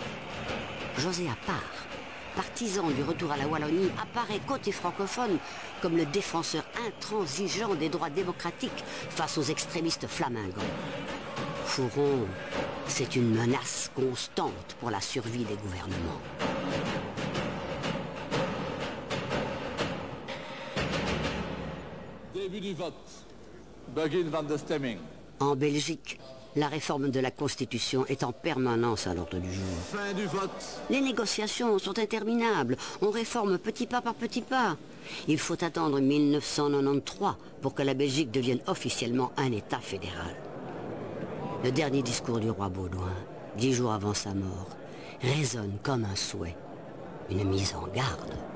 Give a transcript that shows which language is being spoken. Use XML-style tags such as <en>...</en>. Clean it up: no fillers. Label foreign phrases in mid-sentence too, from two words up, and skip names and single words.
<fr>José Appart, partisan du retour à la Wallonie, apparaît côté francophone comme le défenseur intransigeant des droits démocratiques face aux extrémistes flamingants. Fouron, c'est une menace constante pour la survie des gouvernements. Début du vote.</fr> <nl>Begin van de stemming.</nl> <fr>En Belgique, la réforme de la Constitution est en permanence à l'ordre du jour. Fin du vote. Les négociations sont interminables. On réforme petit pas par petit pas. Il faut attendre 1993 pour que la Belgique devienne officiellement un État fédéral. Le dernier discours du roi Baudouin, 10 jours avant sa mort, résonne comme un souhait, une mise en garde.</fr>